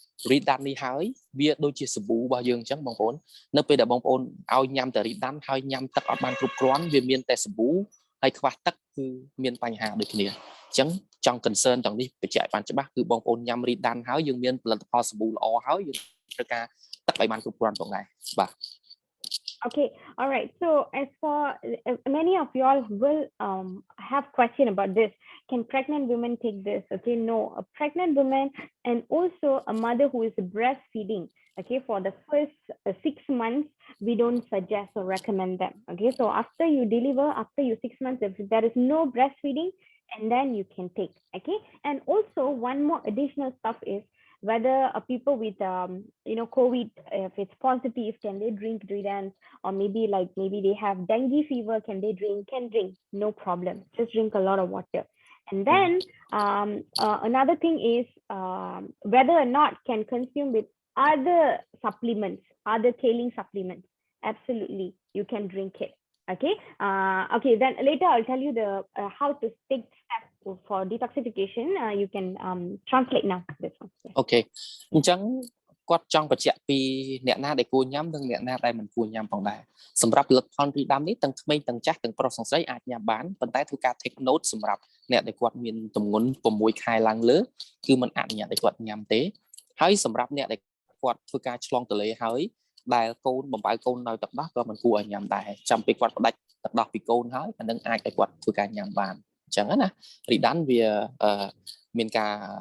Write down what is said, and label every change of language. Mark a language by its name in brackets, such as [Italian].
[Khmer] រីដាននេះហើយវាដូចជាសាប៊ូរបស់យើងអញ្ចឹងបងប្អូននៅពេលដែលបងប្អូនឲ្យញ៉ាំតែរីដានហើយញ៉ាំទឹកអត់បានគ្រប់គ្រាន់វាមានតែសាប៊ូហើយខ្វះទឹកគឺមានបញ្ហាដូចគ្នាអញ្ចឹងចង់ concern ទាំងនេះបញ្ជាក់បានច្បាស់គឺបងប្អូនញ៉ាំរីដានហើយយើងមានផលិតផលសាប៊ូល្អហើយយើងត្រូវការទឹកឲ្យបានគ្រប់គ្រាន់ផងដែរបាទ [English] Okay, all right. So as for many of y'all will have question about this. Can pregnant women take this? Okay, no. A pregnant woman and also a mother who is breastfeeding. Okay, for the first 6 months, we don't suggest or recommend them. Okay, so after you deliver, after you 6 months, if there is no breastfeeding, and then you can take. Okay, and also one more additional stuff is whether people with COVID, if it's positive, can they drink Ridnance, or maybe they have dengue fever, can they drink? Can drink, no problem. Just drink a lot of water. And then another thing is whether or not can consume with other supplements, other tailing supplements. Absolutely, you can drink it. Okay. Okay. Then later I'll tell you the how to take steps for detoxification. You can translate now. This one. Okay. [Khmer] អញ្ចឹងគាត់ចង់បញ្ជាក់ពីអ្នកណាដែលគួរញ៉ាំនិងអ្នកណាដែលមិនគួរញ៉ាំផងដែរសម្រាប់ផលិតផលរីដាំនេះទាំងក្មេងទាំងចាស់ទាំងប្រុសទាំងស្រីអាចញ៉ាំបានប៉ុន្តែធ្វើការ [English] take note [Khmer] សម្រាប់អ្នកដែលគាត់មានទម្ងន់6ខែឡើងលើគឺមិនអនុញ្ញាតឲ្យគាត់ញ៉ាំទេហើយសម្រាប់អ្នកដែលគាត់ធ្វើការឆ្លងទន្លេហើយដែលកូនបំបើកូននៅទឹកដោះក៏មិនគួរឲ្យញ៉ាំដែរចាំពេលគាត់ផ្ដាច់ទឹកដោះពីកូនហើយអានឹងអាចឲ្យគាត់ធ្វើការញ៉ាំបានអញ្ចឹងណារីដានវាមានការ